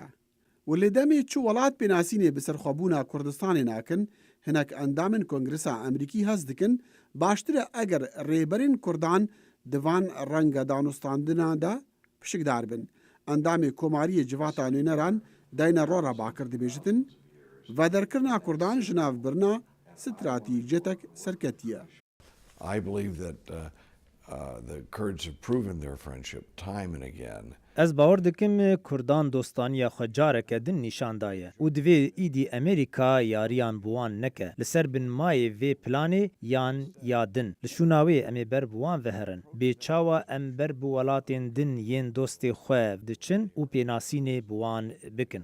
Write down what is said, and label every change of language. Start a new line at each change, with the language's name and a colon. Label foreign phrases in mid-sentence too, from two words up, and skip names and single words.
Kurdish: û lê demê çi welat pênasînê bi serxwebûna Kurdistanê nakin, hinek endamên Kongresa Emerîkî hez dikin baştir e eger rêberên Kurdan di van renga danûstandina de pişikdar bin. Endamê Komariyê Civata Nûneran dayna Rora Bakir dibêjitin, vederkirina Kurdan ji navbirina stratîjetek serketiye.
English: I believe that the Kurds have proven their friendship time and again.
Kurdish: Ez bawer dikim Kurdan dostaniya xwe careke din nîşan daye û divê îdî Amerîka yariyan bi wan neke li ser bin mayê vê planê yan ya din. Li şûna wê em ê ber bi wan veherin. Bê çawa em ber bi welatên din yên dostê xwe diçin û pênasînê bi wan bikin.